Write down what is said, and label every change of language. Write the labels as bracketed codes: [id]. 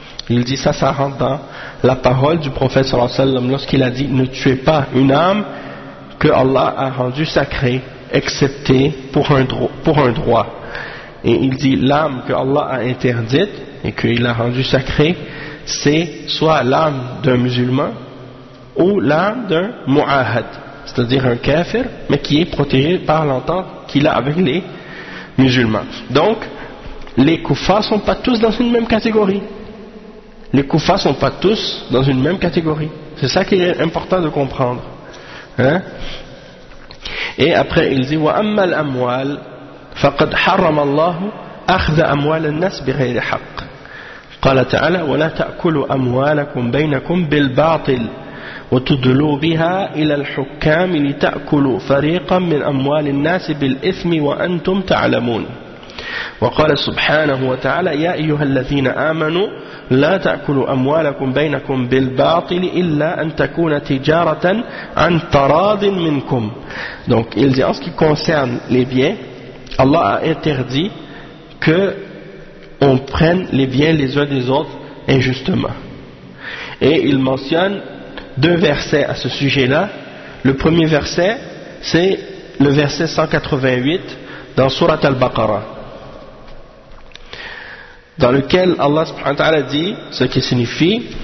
[fr] Il dit ça, ça rentre dans la parole du prophète [ar] sallallahu alayhi wa sallam [fr] lorsqu'il a dit « Ne tuez pas une âme que Allah a rendue sacrée, excepté pour un droit. » Et il dit « L'âme que Allah a interdite et qu'il a rendue sacrée, c'est soit l'âme d'un musulman ou l'âme d'un mu'ahad, c'est-à-dire un kafir, mais qui est protégé par l'entente qu'il a avec les musulmans. » Donc, les koufas ne sont pas tous dans une même catégorie. Les koufas ne sont pas tous dans une même catégorie. C'est ça qui est important de comprendre. Hein? Et après, il dit, [ar] « وَأَمَّا الْأَمْوَالِ فَقَدْ حَرَّمَ اللَّهُ أَخْذَ أَمْوَالَ النَّاسِ بِغَيْرِ حَقٍ قَالَ تَعَالَى وَلَا تَأْكُلُوا أَمْوَالَكُمْ بَيْنَكُمْ بِالْبَاطِلِ وتدلوا بها إلى الحكام لتأكلوا فريقا من أموال الناس بالإثم وأنتم تعلمون وقال سبحانه وتعالى يا أيها الذين آمنوا لا تأكلوا أموالكم بينكم بالباطل إلا أن تكون تجارة عن تراض منكم. [fr] Donc il dit, en ce qui concerne les biens, Allah a interdit que on prenne les biens les uns des autres injustement. Et il mentionne 2 versets à ce sujet-là. Le premier verset, c'est le verset 188 dans Surat al-Baqarah, dans lequel Allah [ar] subhanahu wa ta'ala [fr] dit ce qui signifie,